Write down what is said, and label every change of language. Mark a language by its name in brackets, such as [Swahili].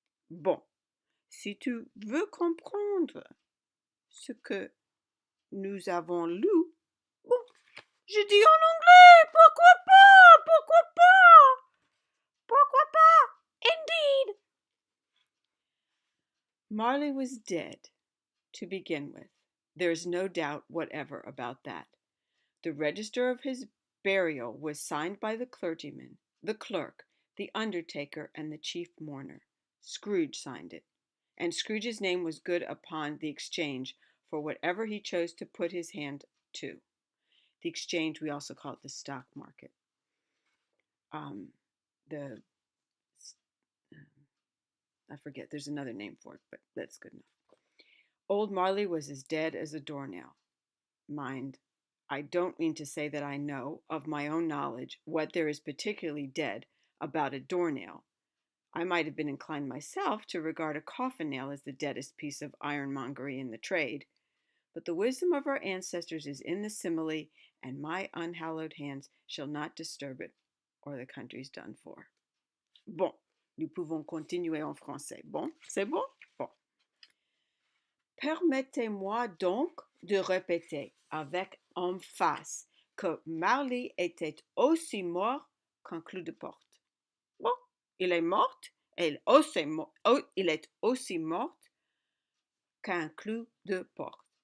[French] Bon, si tu veux comprendre ce que nous avons lu, bon, je dis en anglais, pourquoi pas, pourquoi pas, pourquoi pas, indeed. [English] Marley was dead, to begin with. There is no doubt whatever about that. The register of his burial was signed by the clergyman, the clerk, the undertaker, and the chief mourner. Scrooge signed it, and Scrooge's name was good upon the exchange for whatever he chose to put his hand to. The exchange, we also call it the stock market. The I forget, there's another name for it, but that's good enough. Old Marley was as dead as a doornail. Mind, I don't mean to say that I know, of my own knowledge, what there is particularly dead about a doornail. I might have been inclined myself to regard a coffin nail as the deadest piece of ironmongery in the trade, But the wisdom of our ancestors is in the simile, and my unhallowed hands shall not disturb it, or the country's done for. [French] Bon, nous pouvons continuer en français. Bon, c'est bon? Bon. Permettez-moi donc de répéter avec emphase que Marley était aussi mort qu'un clou de porte. Bon, il est mort, il est aussi mort qu'un clou de porte.